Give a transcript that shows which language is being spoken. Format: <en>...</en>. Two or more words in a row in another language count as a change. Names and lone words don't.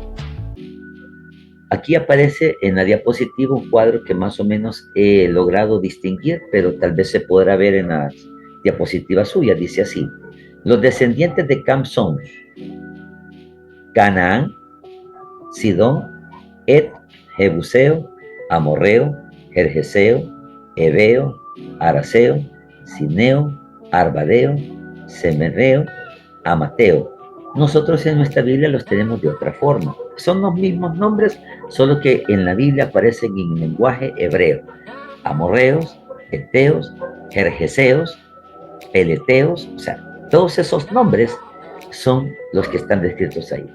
<es>Aquí aparece en la diapositiva un cuadro que más o menos he logrado distinguir, pero tal vez se podrá ver en las diapositivas suyas. Dice así: los descendientes de Cam son Canaán, Sidón, Et, Jebuseo, Amorreo, Gergeseo, Ebeo, Araseo, Sineo, Arbadeo, Semereo, Amateo. Nosotros en nuestra Biblia los tenemos de otra forma. Son los mismos nombres, solo que en la Biblia aparecen en lenguaje hebreo. Amorreos, Eteos, Gergeseos, Peleteos, o sea, todos esos nombres son los que están descritos ahí.</es>